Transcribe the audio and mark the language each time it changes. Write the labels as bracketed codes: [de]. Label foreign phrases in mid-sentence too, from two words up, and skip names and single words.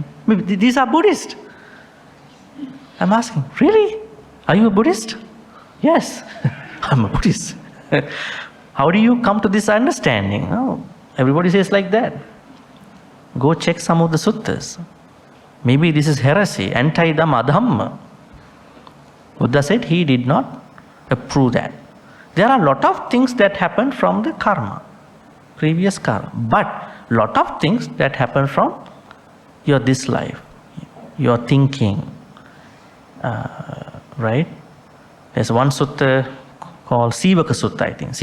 [en] These are Buddhist. I'm asking, really? Are you a Buddhist? Yes, I'm a Buddhist. How do you come to this understanding? No, everybody says like that. Go check some of the suttas. Maybe this is heresy, anti-Dhamma, Dhamma. Buddha said he did not approve that. There are a lot of things that happen from the karma, previous karma. But lot of things that happen from your this life, your thinking, right? There's one sutta called Sivaka Sutta, I think.